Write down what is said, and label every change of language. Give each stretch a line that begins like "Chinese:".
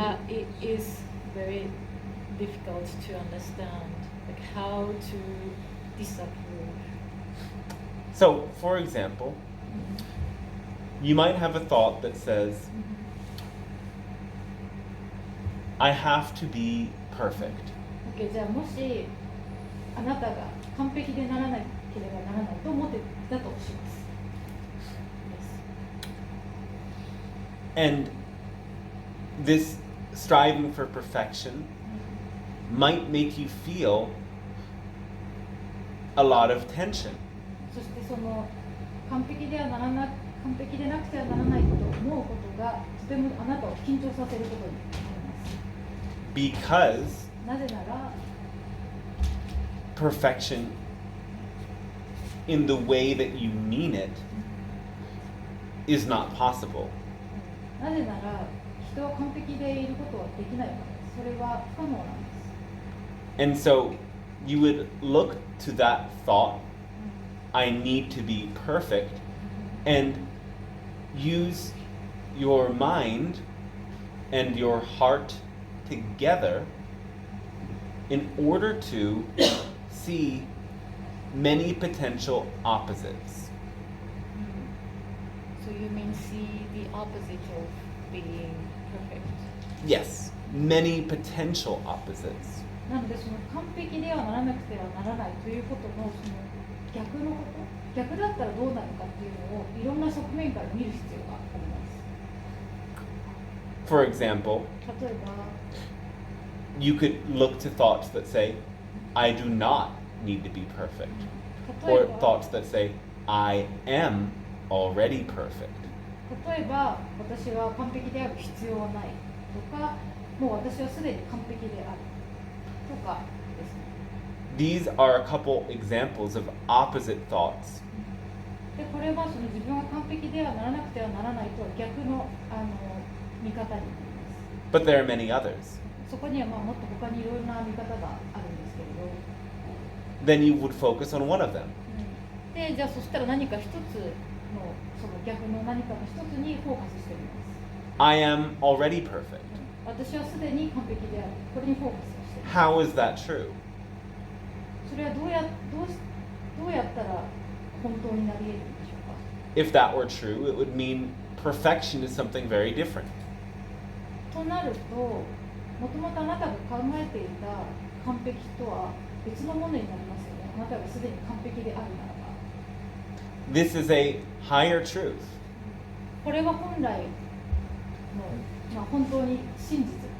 English: It is very difficult to understand, like how to disapprove. So, for example, you might have a thought that says, I have to be perfect.
Japanese: Okay, じゃあもしあなたが完璧でならなければならないと思ってたとします。
English: And this striving for perfection might make you feel a lot of tension.
Japanese: そしてその完璧でなくてはならないと思うことがとてもあなたを緊張させることになります。
English: Because
Japanese: なぜなら
English: perfection in the way that you mean it is not possible.
Japanese: なぜなら人は完璧でいることはできないからです。それは不可能なんです。
English: And so you would look to that thought, I need to be perfect, and use your mind and your heart together in order to see many potential opposites. So you mean see the opposite of being perfect? Yes, many potential opposites.
Japanese: なのでその完璧ではならなくてはならないということのその逆のこと、逆だったらどうなるかっていうのをいろんな側面から見る必要があります。
English: For example,
Japanese: 例えば
English: you could look to thoughts that say, I do not need to be perfect.
Japanese: 例
English: Or
Japanese: えば
English: thoughts that say, I am already perfect.
Japanese: 例えば私は完璧である必要はないとか、もう私はすでに完璧であるとかですね。
English: These are a couple examples of opposite thoughts.
Japanese: でこれはその自分は完璧ではならなくてはならないとは逆の見方になります。
English: But there are many others.
Japanese: そこにはもっと他にいろいろな見方があるんですけれど、
English: Then you would focus on one of them.
Japanese: でじゃあそしたら何か一つのその逆の何かの一つにフォーカスしてみます。
English: I am already perfect.
Japanese: 私はすでに完璧である。これにフォーカスをしてみます。
English: How is that true?
Japanese: それはどうやったら本当になり得るんでしょうか。
English: If that were true, it would mean perfection is something very different.
Japanese: となると、もともとあなたが考えていた完璧とは別のものになりますよね。あなたがすでに完璧であるならば。
English: This is a higher truth.
Japanese: これは本来の、本当に真実なんですね。